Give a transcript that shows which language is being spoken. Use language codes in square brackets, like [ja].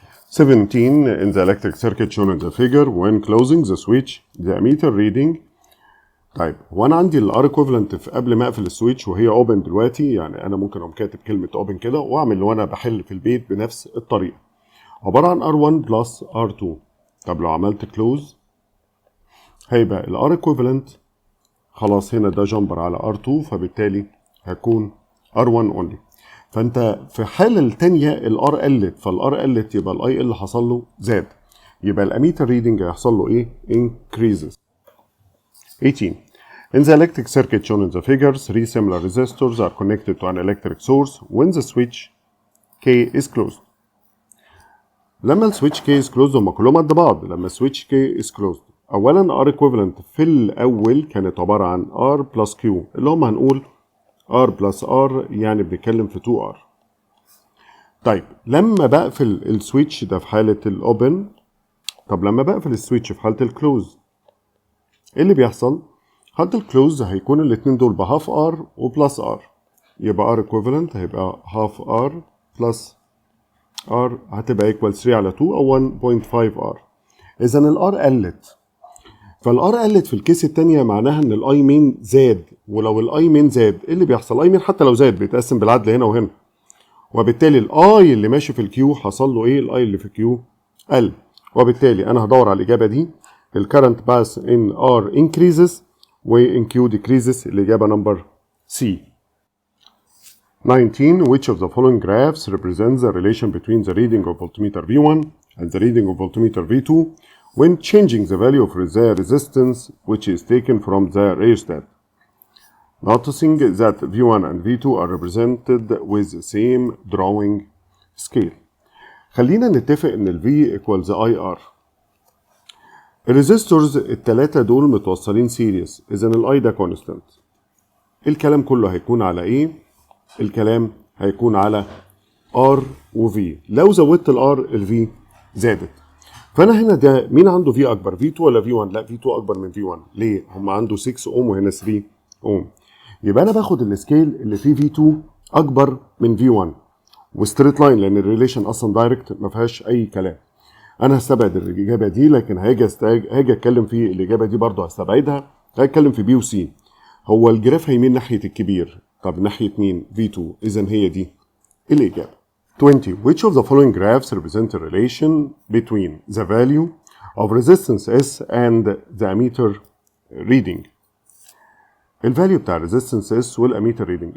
[en] 17 in the electric circuit shown in the figure when closing the switch the ammeter reading. [ar] طيب وانا عندي الار ايكوفالنت في قبل ما اقفل السويتش وهي اوبن دلوقتي، يعني انا ممكن اقوم كاتب كلمه اوبن كده واعمل وانا بحل في البيت بنفس الطريقه، عباره عن R1 بلس R2. طب لو عملت كلوز هيبقى الار ايكوفالنت خلاص هنا ده جامبر على R2، فبالتالي هيكون R1 only. فانت في الحاله الثانيه الار قلت، فالار قلت يبقى الاي اللي حصل له زاد، يبقى الاميتر ريدنج هيحصل له ايه؟ increases. [en] 18 in the electric circuit shown in the figure 3 similar resistors are connected to an electric source when the switch K is closed. [ar] لما السويتش K is closed هم كلهم قد بعض. لما السويتش K is closed اولا R equivalent في الاول كانت عباره عن R plus Q اللي هم هنقول R plus R، يعني بنتكلم في 2R. طيب لما بقفل السويتش ده في حالة الأوبن، طب لما بقفل السويتش في حالة الكلوز ايه اللي بيحصل؟ حالة الكلوز هيكون الاتنين دول بهاف R وبلس R، يبقى R equivalent هيبقى هاف R بلس R هتبقى equal 3 على 2 أو 1.5 R. إذا الR قلت، فالار قلت في الكيس الثانيه معناها ان الاي مين زاد، ولو الاي مين زاد ايه اللي بيحصل؟ الاي مين حتى لو زاد بيتقسم بالعدل هنا وهنا، وبالتالي الاي اللي ماشي في الكيو حصل له ايه؟ الاي اللي في الكيو قل، وبالتالي انا هدور على الاجابه دي. [en] الكرنت pass in R increases when Q decreases, [ar] الاجابه نمبر سي. [en] 19. Which of the following graphs represents the relation between the reading of voltmeter V1 and the reading of voltmeter V2 when changing the value of the resistance which is taken from the rheostat? Noticing that V1 and V2 are represented with the same drawing scale. [ar] خلينا نتفق ان ال V equals IR. الريزيستورز التلاتة دول متوصلين سيريس، اذا ال I ده كونستانت. الكلام كله هيكون على ايه؟ الكلام هيكون على R و V. لو زودت ال R ال V زادت. فانا هنا ده مين عنده V اكبر؟ V2 ولا V1؟ لا V2 اكبر من V1. ليه؟ هم عنده 6 اوم وهنا 3 اوم. يبقى انا باخد السكيل اللي فيه V2 اكبر من V1 وستريت لاين، لان الريليشن اصلا دايركت ما فيهاش اي كلام. انا هستبعد الاجابه دي، لكن هاجي اتكلم في الاجابه دي برضه هستبعدها. هتكلم في بي وسي. هو الجراف هيميل ناحيه الكبير، طب ناحيه مين؟ V2. اذا هي دي الاجابه. 20. [en] Which of the following graphs represent a relation between the value of resistance S and the ammeter reading؟ [ar] الفاليو بتاع [en] resistance S والاميتر reading.